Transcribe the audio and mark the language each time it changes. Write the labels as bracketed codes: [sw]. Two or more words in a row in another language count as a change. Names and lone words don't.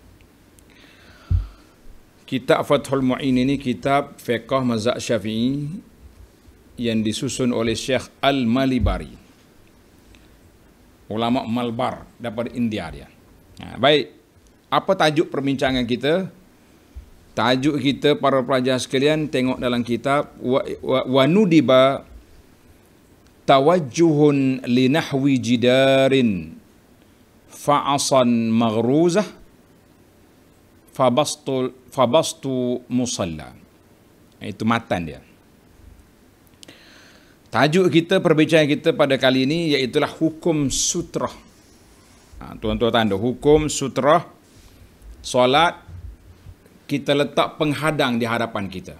[ms] Kitab Fathul Mu'in ini kitab fiqh mazhab Syafi'i yang disusun oleh Syekh Al-Malibari, ulama Malbar daripada India dia. Baik, apa tajuk perbincangan kita? Tajuk kita, para pelajar sekalian, tengok dalam kitab [ar] وندب توجه لنحو جدار فعصا مغروزة فبسط مصلى. [ms] Itu matan dia. Tajuk kita, perbincangan kita pada kali ini iaitulah hukum sutrah. Tuan-tuan tanda, hukum sutrah solat, kita letak penghadang di hadapan kita.